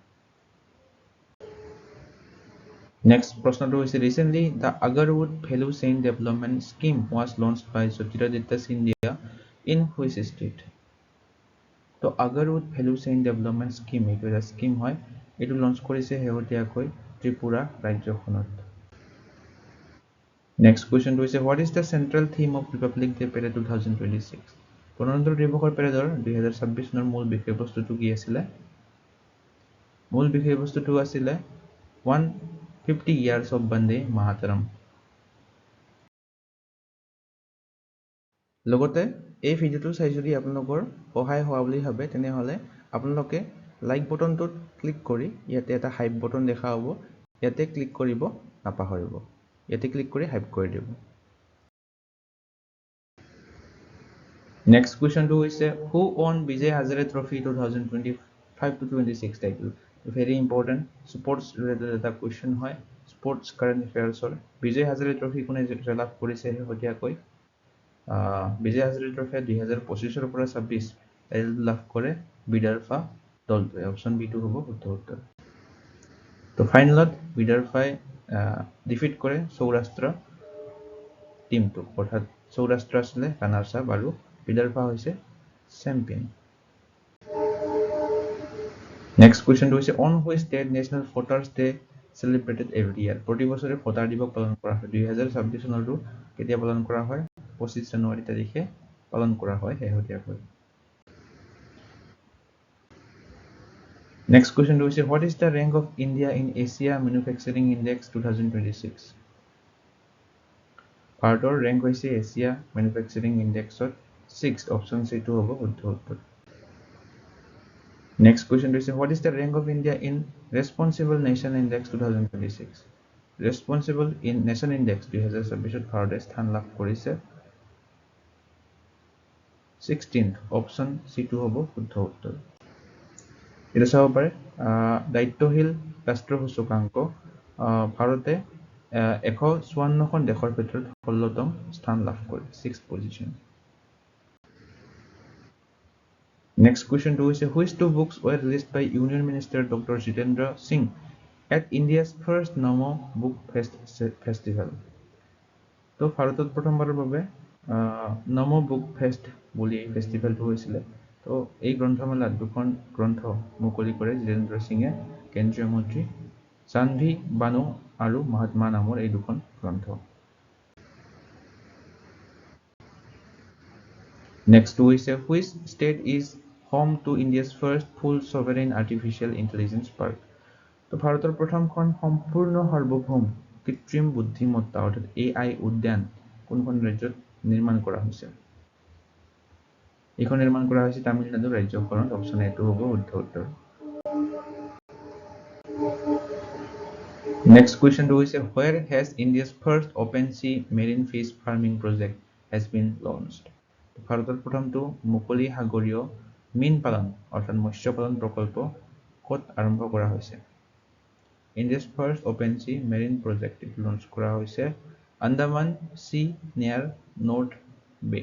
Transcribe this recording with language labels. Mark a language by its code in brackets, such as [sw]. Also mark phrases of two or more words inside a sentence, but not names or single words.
[as] নেক্সট প্ৰশ্নটো হৈছে [en] recently the agarwood value chain development scheme was launched by Jyotiraditya Scindia in which state [as] তো [en] agarwood value chain development scheme [as] এইটো এটা স্কিম হয় এইটো লঞ্চ কৰিছে হেউটিয়াকৈ ত্ৰিপুৰা ৰাজ্যখনত [en] next question [as] হৈছে [en] what is the central theme of Republic Day Parade 2026 [as] গণতন্ত্ৰ দিৱসৰ পেৰেডৰ 2026 চনৰ মূল বিষয়বস্তুটো কি আছিল মূল বিষয়বস্তুটো আছিল [en] 150 years of Bande Mataram [as] লগতে এই ভিডিওটো চাই যদি আপোনালোকৰ সহায় হোৱা বুলি ভাবে তেনেহলে আপোনালোকে লাইক বটনটোত ক্লিক কৰি ইয়াতে এটা [en] hype button [as] দেখা হ'ব ইয়াতে ক্লিক কৰিব নাপাহৰিব ইয়াতে ক্লিক কৰি হাইপ কৰি দিব [en] next question [as] হৈছে [en] who won Vijay Hazare Trophy 2025-26 title very important sports related [as] এটা কোৱেশ্চন হয় [en] sports current affairs Vijay Hazare Trophy [as] কোনে জয়লাভ কৰিছে হতিয়াকৈ Vijay Hazare Trophy 2025 পৰা 26 টাইটেল লাভ কৰে বিদৰ্ভা দলটোৱে অপচন বি2 হ'ব শুদ্ধ উত্তৰ তো ফাইনালত বিদৰ্ভাই ডিফিট কৰে সৌৰাষ্ট্ৰ টিমটো অৰ্থাৎ সৌৰাষ্ট্ৰ আছিল [en] runners up [as] আৰু বিদৰ্ভা হৈছে চ্যাম্পিয়ন নেক্সট কোৱেশ্চনটো হৈছে [en] on which day National Voters Day celebrated every year [as] প্ৰতি বছৰে ভোটাৰ দিৱস পালন কৰা হয় 2026 চনৰটো কেতিয়া পালন কৰা হয় 25 জানুৱাৰী তাৰিখে পালন কৰা হয় হেহতিয়াকৈ [en] Next question is what is the rank of India in Asia Manufacturing Index 2026 [as] ভাৰতৰ rank হৈছে Asia Manufacturing Index 6 option C2 হ'ব শুদ্ধ উত্তৰ [en] Next question is what is the rank of India in Responsible Nation Index 2026 Responsible in Nation Index 2026 [as] ভাৰতে স্থান লাভ কৰিছে 16th option C2 হ'ব শুদ্ধ উত্তৰ এটা চাব পাৰে দায়িত্বশীল ৰাষ্ট্ৰীয় সূচকাংক ভাৰতে 154খন দেশৰ ভিতৰত 16তম স্থান লাভ কৰে 6th পজিশন [en] Next question to is which two books were released by Union Minister Dr. Jitendra Singh at India's first Namo Book Festival. [as] তো ভাৰতত প্ৰথমবাৰৰ বাবে নমো বুক ফেষ্ট বুলি ফেষ্টিভেলটো হৈছিলে তো এই গ্ৰন্থমেলাত দুখন গ্ৰন্থ মুকলি কৰে জিতেন্দ্ৰ সিঙে কেন্দ্ৰীয় মন্ত্ৰী চান্ধি বানু আৰু মহাত্মা নামৰ এই দুখন গ্ৰন্থ [en] Next to is which state is home to India's first full sovereign artificial intelligence park. [as] তো ভাৰতৰ প্ৰথমখন সম্পূৰ্ণ সাৰ্বভৌম কৃত্ৰিম বুদ্ধিমত্তা অৰ্থাৎ AI উদ্যান কোনখন ৰাজ্যত নিৰ্মাণ কৰা হৈছে এইখন নিৰ্মাণ কৰা হৈছে তামিলনাডু ৰাজ্যখনত অপচন এটো হ'ব শুদ্ধ উত্তৰ [en] Next question to is where has India's first open sea marine fish farming project has been launched [as] ভাৰতৰ প্ৰথমটো মুকলি সাগৰীয় মীন পালন অৰ্থাৎ মৎস্য পালন প্ৰকল্প ক'ত আৰম্ভ কৰা হৈছে [en] India's first open sea marine project launch [as] কৰা হৈছে [en] Andaman Sea near North Bay.